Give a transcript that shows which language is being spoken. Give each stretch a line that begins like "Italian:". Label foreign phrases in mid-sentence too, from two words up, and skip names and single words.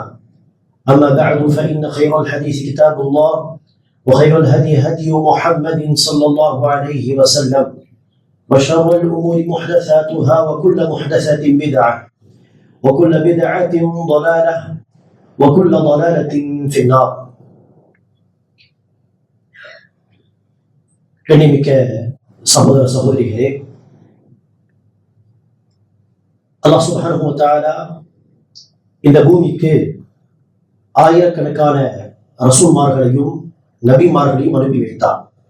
Arabic: أما بعد فإن خير الحديث كتاب الله وخير الهدي هدي محمد صلى الله عليه وسلم وشر الأمور محدثاتها وكل محدثة بدعة وكل بدعة ضلالة وكل ضلالة في النار.
Tamil: கண்ணியமிக்க சகோதர சகோதரிகளே, அல்லாஹ்
Arabic: سبحانه وتعالى
Tamil: இந்த பூமிக்கு ஆயிரக்கணக்கான ரசூல்மார்களையும் நபிமார்களையும் அனுப்பி வைத்தார்.